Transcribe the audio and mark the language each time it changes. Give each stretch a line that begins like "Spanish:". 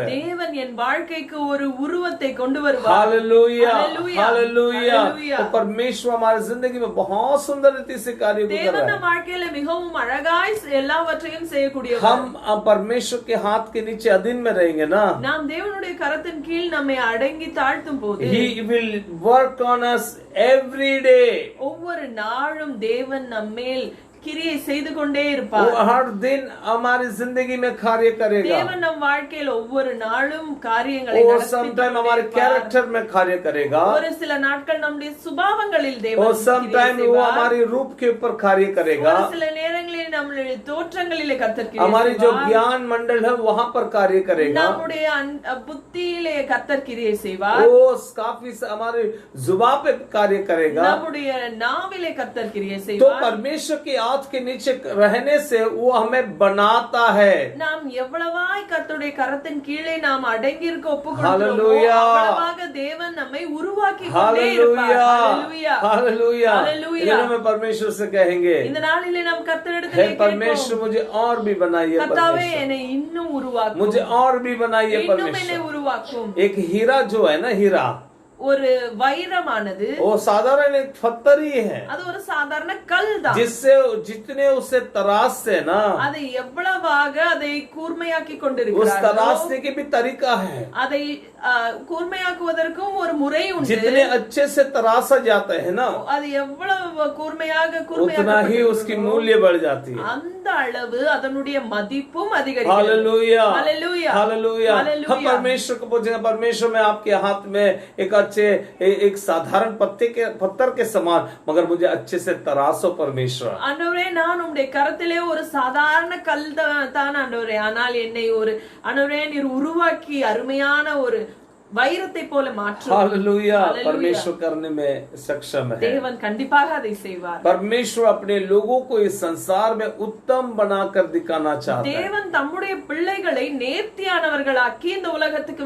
Tamil: தேவன் என் வாழ்க்கைக்கு ஒரு உருவத்தை கொண்டு வருவார்.
Hindi: Hallelujah hallelujah. हालेलुया। हालेलुया। तो परमेश्वर हमारी जिंदगी में बहुत सुंदर रीति से कार्य को कर
Tamil: தேவன்
Hindi: रहा
Tamil: நம் வாழ்க்கையில மிகவும் அழகாய் எல்லாவற்றையும்
Hindi: है।
Tamil: செய்யக்கூடியவர்.
Hindi: हम परमेश्वर के हाथ के नीचे अधीन में रहेंगे ना
Tamil: நாம் தேவனுடைய கரத்தின் கீழ் நம்மை அடங்கி தாழ்த்தும் போது
English: He will work on us every day.
Tamil: ஒவ்வொரு நாளும் தேவன் நம்மேல் கிரியை செய்து கொண்டே
Hindi: वो
Tamil: இருப்பார்.
Hindi: हर दिन हमारी जिंदगी में कार्य करेगा।
Tamil: தேவன் நம் வாழ்க்கையில் ஒவ்வொரு நாளும் காரியங்களை
Hindi: वो
Tamil: நடத்தி
English: sometime
Tamil: கொண்டே
Hindi: हमारे
Tamil: இருப்பார்.
Hindi: कैरेक्टर में कार्य करेगा।
Tamil: ஒரு சில நாட்கள் நம்முடைய சுபாவங்களில்
Hindi: वो
Tamil: தேவன் கிரியை
Hindi: समटाइम वो
Tamil: செய்வார்.
Hindi: हमारी रूप के ऊपर कार्य करेगा।
Tamil: ஒரு சில நேரங்களில் நம்முடைய தோற்றங்களிலே கர்த்தர் கிரியை
Hindi: हमारी जो
Tamil: செய்வார்.
Hindi: ज्ञान मंडल है वहां पर कार्य करेगा।
Tamil: நம்முடைய புத்தியிலே கர்த்தர் கிரியை செய்வார்.
Hindi: वो काफी हमारे जुबान पे कार्य करेगा।
Tamil: நம்முடைய நாவிலே கர்த்தர் கிரியை
Hindi: तो
Tamil: செய்வார்.
Hindi: परमेश्वर के हाथ के नीचे रहने से वो हमें बनाता है।
Tamil: நாம் எவ்வளவாய் கர்த்தருடைய கரத்தின் கீழே நாம் அடங்கி இருக்க ஒப்புக்கொள்கிறோமோ
Hindi: हालेलुया।
Tamil: அவ்வளவாக தேவன் நம்மை உருவாக்கி கொண்டே இருப்பார்.
Hindi: Hallelujah hallelujah. हालेलुया। हालेलुया। इधर हम परमेश्वर से कहेंगे
Tamil: இந்த நாளிலே நாம்
Hindi: हे
Tamil: கர்த்தரிடத்திலே
Hindi: परमेश्वर
Tamil: கேட்போம்.
Hindi: मुझे और भी बनाइए
Tamil: கர்த்தாவே
Hindi: परमेश्वर
Tamil: என்னை இன்னும் உருவாக்கும்.
Hindi: मुझे और भी बनाइए
Tamil: இன்னும் என்னை
Hindi: परमेश्वर।
Tamil: உருவாக்கும்.
Hindi: एक हीरा जो है ना हीरा
Tamil: ஒரு வைரமானது
Hindi: वो साधारण एक पत्थर ही है
Tamil: அது ஒரு சாதாரண கல் தான்.
Hindi: जिससे जितने उसे तराशते ना
Tamil: அதை எவ்வளவாக அதை கூர்மையாக்கி
Hindi: उस
Tamil: கொண்டிருக்கிறார்களோ
Hindi: तराशने के भी तरीका है।
Tamil: அதை கூர்மையாக்குவதற்கும் ஒரு முறை உண்டு.
Hindi: जितने अच्छे से तराशा जाता है ना
Tamil: அது எவ்வளவு கூர்மையாக
Hindi: उतना ही उसकी मूल्य बढ़ जाती है।
Tamil: அந்த அளவு அதனுடைய மதிப்பும் அதிகரிக்கிறது.
Hindi: Hallelujah hallelujah. हालेलुया। हालेलुया। हम परमेश्वर को पूछेंगे परमेश्वर मैं आपके हाथ में एक चाहे एक साधारण पत्थर के समान, मगर मुझे अच्छे से तरासो परमेश्वर।
Tamil: ஆண்டவரே நான் உம்முடைய கரத்திலே ஒரு சாதாரண கல் தான் ஆண்டவரே, ஆனால் என்னை ஒரு ஆண்டவரே நீர் உருவாக்கி அருமையான ஒரு வைரத்தை போல மாற்றும்.
Hindi: हालेलुया। परमेश्वर करने में सक्षम है।
Tamil: தேவன் கண்டிப்பாக அதை செய்வார்.
Hindi: परमेश्वर अपने लोगों को इस संसार में उत्तम बनाकर दिखाना चाहता है।
Tamil: தேவன் தம்முடைய பிள்ளைகளை நேர்த்தியானவர்களாக்கி இந்த உலகத்துக்கு